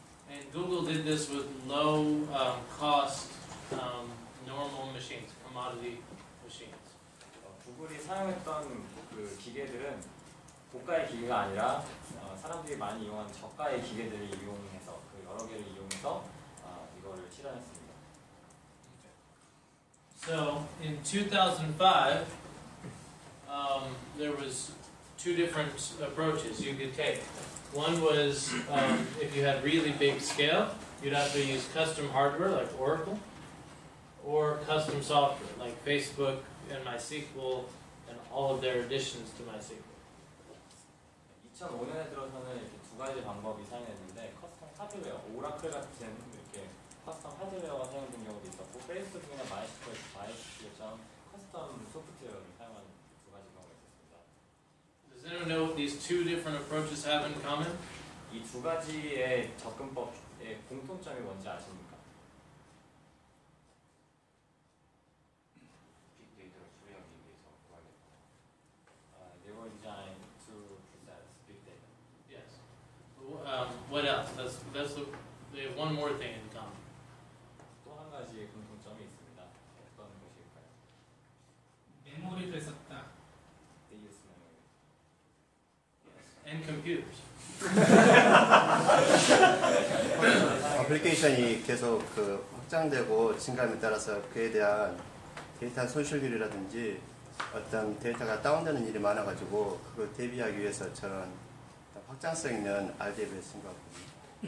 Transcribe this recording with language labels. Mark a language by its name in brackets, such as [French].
[English] And Google did this with low cost normal machines, commodity machines. [Korean] 구글이 사용했던 그 기계들은 고가의 기계가 아니라 사람들이 많이 이용하는 저가의 기계들을 이용해서 그 여러 개를 이용해서 이거를 실현했습니다. [English] So in 2005, there was two different approaches you could take. One was if you had really big scale, you'd have to use custom hardware like Oracle, or custom software like Facebook and MySQL and all of their additions to MySQL. [Korean] 2005년에 들어서는 이렇게 두 가지 방법이 사용했는데 커스텀 하드웨어, 오라클 같은 이렇게 커스텀 하드웨어가 사용된 경우도 있었고 페이스북이나 MySQL처럼 커스텀 소프트웨어를 사용하는 두 가지 경우가 있었습니다. [English] Does anyone know what these two different approaches have in common? [Korean] 이 두 가지의 접근법의 공통점이 뭔지 아십니까? 빅데이터를 수리하기 위해서 구하겠다. [English] They were designed to process big data. Yes. What else? They have one more thing in common. [Korean] 또 한 가지 공통점이 있습니다. 어떤 것일까요? 메모리를 썼다. [English] They use memory. And computers. [Korean] 어플리케이션이 계속 확장되고 증가함에 따라서 그에 대한 데이터 손실률이라든지 어떤 데이터가 다운되는 일이 많아가지고 그걸 대비하기 위해서 저는 확장성 있는 RDB를 쓴 것 같습니다.